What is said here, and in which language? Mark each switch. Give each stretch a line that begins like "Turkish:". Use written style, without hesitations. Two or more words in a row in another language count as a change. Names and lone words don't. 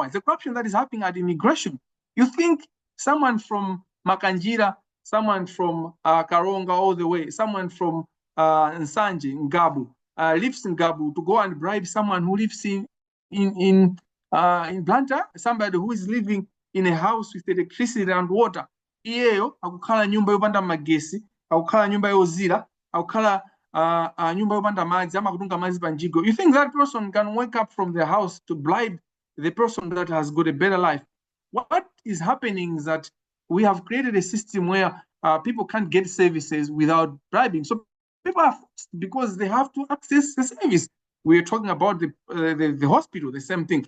English: The corruption that is happening at immigration. You think someone from Kamangila, someone from Karonga all the way, someone from Nsanje, Ngabu, lives in Ngabu to go and bribe someone who lives in Blantyre, somebody who is living in a house with electricity and water.
Nyanja: Iyeyo akukhala nyumba yopanda magesi, akukhala nyumba yozira, akukhala nyumba yopanda madzi, amakutunga madzi panjigo.
English: You think that person can wake up from their house to bribe the person that has got a better life? What is happening is that we have created a system where people can't get services without bribing. So people are forced because they have to access the service. We're talking about the hospital, the same thing.